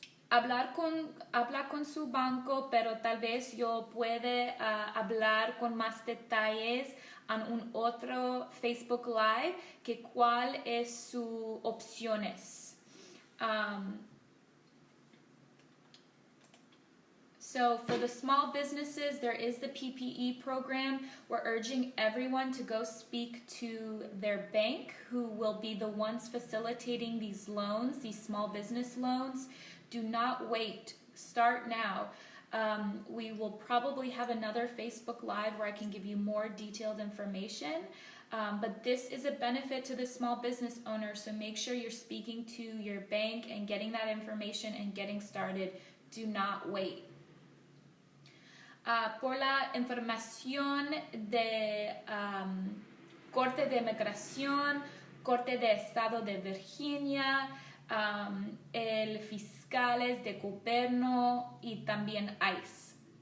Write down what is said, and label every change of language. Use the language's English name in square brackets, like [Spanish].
[Spanish] Habla con su banco, pero tal vez yo puede hablar con más detalles en un otro Facebook Live, que cuál es sus opciones. [English] So for the small businesses, there is the PPE program. We're urging everyone to go speak to their bank, who will be the ones facilitating these loans, these small business loans. Do not wait. Start now. We will probably have another Facebook Live where I can give you more detailed information. But this is a benefit to the small business owner, so make sure you're speaking to your bank and getting that information and getting started. Do not wait. [Spanish] Por la información de Corte de Inmigración, Corte de Estado de Virginia, el fiscales de gobierno y también ICE.